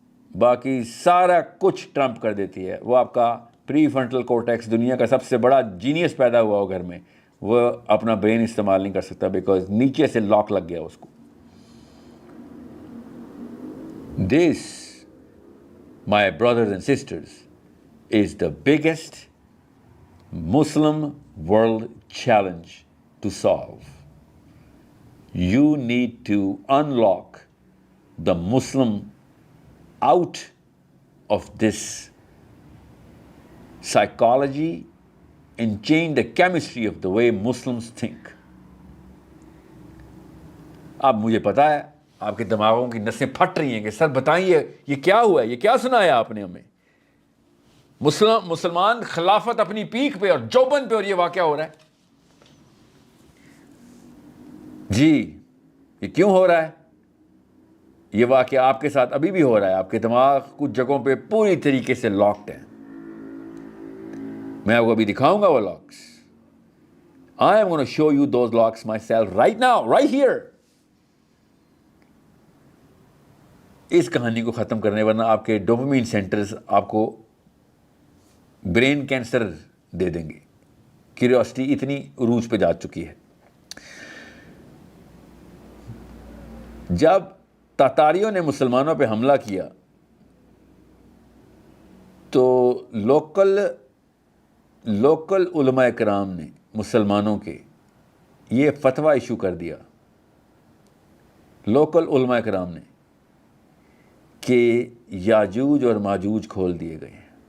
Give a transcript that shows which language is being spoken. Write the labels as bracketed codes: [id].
[ur] باقی سارا کچھ ٹرمپ کر دیتی ہے۔ وہ آپ کا پری فرنٹل کورٹیکس، دنیا کا سب سے بڑا جینیس پیدا ہوا ہو گھر میں، وہ اپنا برین استعمال نہیں کر سکتا، بیکاز نیچے سے لاک لگ گیا اس کو۔ [en] This, my brothers and sisters, is the biggest Muslim world challenge to solve. You need to unlock the Muslim out of this psychology and change the chemistry of the way Muslims think. [ur] اب مجھے پتا ہے آپ کے دماغوں کی نسیں پھٹ رہی ہیں کہ سر بتائیے یہ کیا ہوا ہے, یہ کیا سنایا آپ نے ہمیں. مسلمان خلافت اپنی پیک پہ اور جوبن پہ, اور یہ واقعہ ہو رہا ہے. جی یہ کیوں ہو رہا ہے؟ یہ واقعہ آپ کے ساتھ ابھی بھی ہو رہا ہے. آپ کے دماغ کچھ جگہوں پہ پوری طریقے سے لاکڈ ہیں. میں آپ کو ابھی دکھاؤں گا وہ locks. [en] I am going to show you those locks myself right now, right here. [ur] اس کہانی کو ختم کرنے, ورنہ آپ کے ڈوپامین سینٹرز آپ کو برین کینسر دے دیں گے. کیوریوسٹی اتنی عروج پہ جا چکی ہے. جب تاتاریوں نے مسلمانوں پہ حملہ کیا تو لوکل علماء کرام نے مسلمانوں کے یہ فتویٰ ایشو کر دیا, لوکل علماء کرام نے, کہ یاجوج اور ماجوج کھول دیے گئے ہیں.